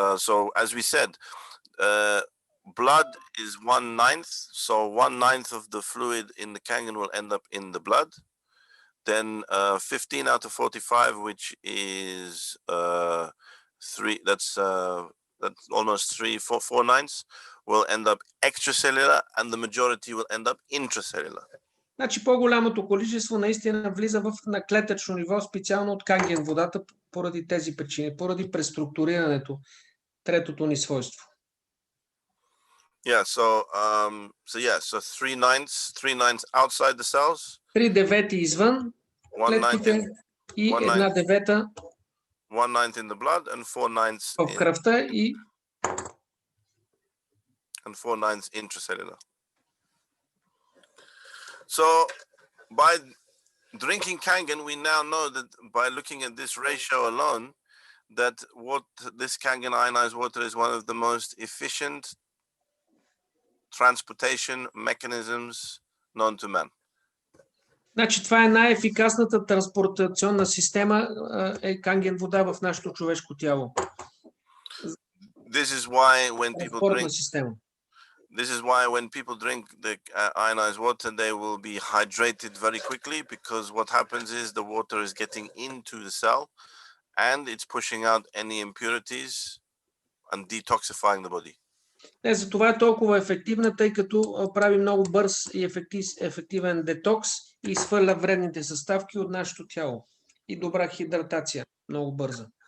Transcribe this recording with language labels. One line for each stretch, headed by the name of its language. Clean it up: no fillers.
English: So as we said, blood is 1/9, so 1/9 of the fluid in the Kangen will end up in the blood. Then 15 out of 45, which is 3. That's almost 4/9, will end up extracellular, and the majority will end up intracellular.
Bulgarian: Значи по-голямото количество наистина влиза на клетъчно ниво, специално от Канген водата, поради тези причини, поради преструктурирането, третото ни свойство.
English: Yeah, so 3/9 outside the cells.
Bulgarian: 3/9 извън клетките и 1/9
English: 1/9 in the blood and 4/9
Bulgarian: в кръвта и
English: 4/9 intracellular. So by drinking Kangen, we now know that by looking at this ratio alone, that this Kangen ionized water is one of the most efficient transportation mechanisms known to man.
Bulgarian: Значи това е най-ефикасната транспортационна система е Канген вода в нашето човешко тяло.
English: This is why when people
Bulgarian: транспортна
English: drink
Bulgarian: система.
English: This is why when people drink the ionized water, they will be hydrated very quickly, because what happens is the water is getting into the cell and it's pushing out any impurities and detoxifying the body.
Bulgarian: За това е толкова ефективна, тъй като прави много бърз и ефективен детокс и свърля вредните съставки от нашето тяло. И добра хидратация, много бърза.